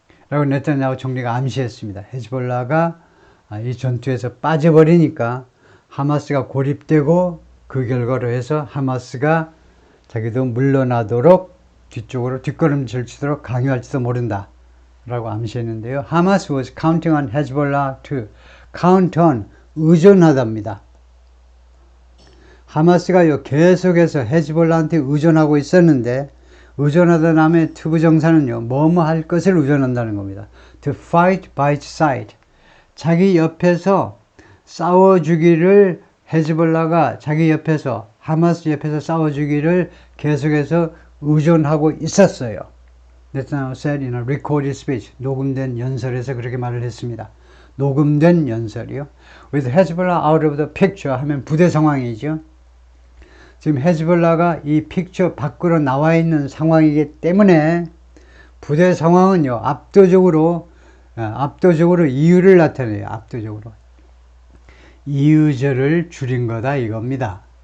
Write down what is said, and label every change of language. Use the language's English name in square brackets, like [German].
[Korean] 라고 네타냐후 총리가 암시했습니다. 헤즈볼라가 이 전투에서 빠져버리니까 하마스가 고립되고 그 결과로 해서 하마스가 자기도 물러나도록 뒤쪽으로 뒷걸음질 치도록 강요할지도 모른다. 라고 암시했는데요. [English] Hamas was counting on Hezbollah to count on [Korean] 의존하답니다. 하마스가요 계속해서 헤즈볼라한테 의존하고 있었는데 의존하던 남의 투부 정사는요 뭐뭐 할 것을 의존한다는 겁니다. [English] To fight by its side. [Korean] 자기 옆에서 싸워주기를 헤즈볼라가 자기 옆에서 하마스 옆에서 싸워주기를 계속해서 의존하고 있었어요. [English] Netanyahu said in a recorded speech. [Korean] 녹음된 연설에서 그렇게 말을 했습니다. 녹음된 연설이요. [English] With Hezbollah out of the picture [Korean] 하면 부대 상황이죠. 지금 헤즈볼라가 이 픽처 밖으로 나와 있는 상황이기 때문에 부대 상황은요 압도적으로 이유를 나타내요. 압도적으로 이유절을 줄인 거다 이겁니다.